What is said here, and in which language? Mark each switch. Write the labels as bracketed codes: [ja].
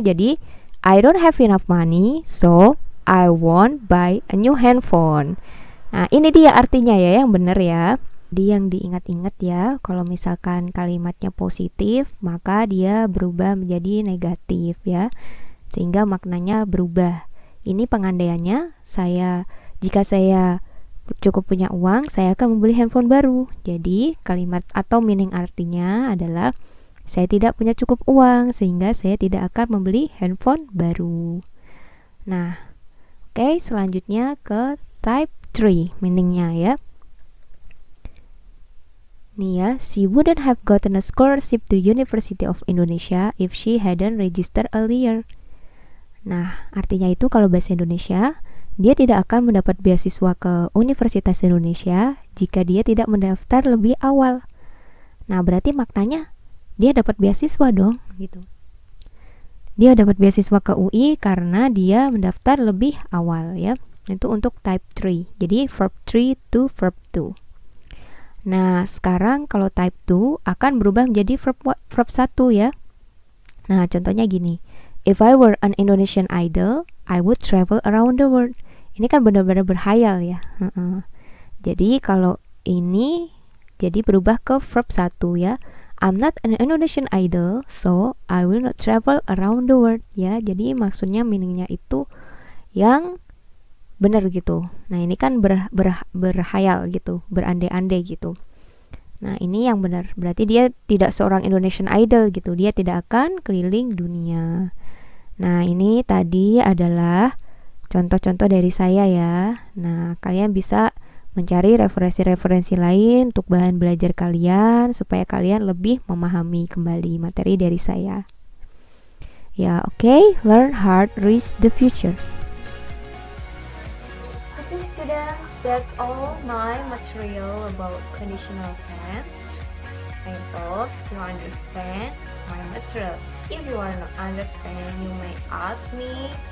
[id] Jadi, [en] I don't have enough money, so I won't buy a new handphone. [id] Nah, ini dia artinya ya, yang benar ya. Yang diingat-ingat ya, kalau misalkan kalimatnya positif, maka dia berubah menjadi negatif ya. Sehingga maknanya berubah. Ini pengandaiannya, jika saya cukup punya uang, saya akan membeli handphone baru. Jadi, kalimat atau meaning artinya adalah saya tidak punya cukup uang, sehingga saya tidak akan membeli handphone baru. Nah, oke, selanjutnya ke type 3 meaningnya ya. Nih ya, [en] she wouldn't have gotten a scholarship to University of Indonesia if she hadn't registered earlier. [id] Nah, artinya itu kalau bahasa Indonesia, dia tidak akan mendapat beasiswa ke Universitas Indonesia jika dia tidak mendaftar lebih awal. Nah, berarti maknanya dia dapat beasiswa dong, gitu. Dia dapat beasiswa ke UI karena dia mendaftar lebih awal ya. Itu untuk type 3. Jadi verb 3 to verb 2. Nah, sekarang kalau type 2 akan berubah menjadi verb 1 ya. Nah, contohnya gini. [en] If I were an Indonesian idol, I would travel around the world. [id] Ini kan benar-benar berhayal ya. Jadi kalau ini jadi berubah ke verb 1 ya. [en] I'm not an Indonesian idol, so I will not travel around the world ya. [id] Jadi maksudnya meaningnya itu yang benar gitu. Nah, ini kan berhayal gitu, berandai-andai gitu. Nah, ini yang benar. Berarti dia tidak seorang Indonesian idol gitu. Dia tidak akan keliling dunia. Nah, ini tadi adalah contoh-contoh dari saya ya. Nah, kalian bisa mencari referensi-referensi lain untuk bahan belajar kalian supaya kalian lebih memahami kembali materi dari saya. Ya, oke. [en] Learn hard, reach the future. Okay, students, that's all my material about conditional tense. I hope you understand my material. If you are not understand, you may ask me.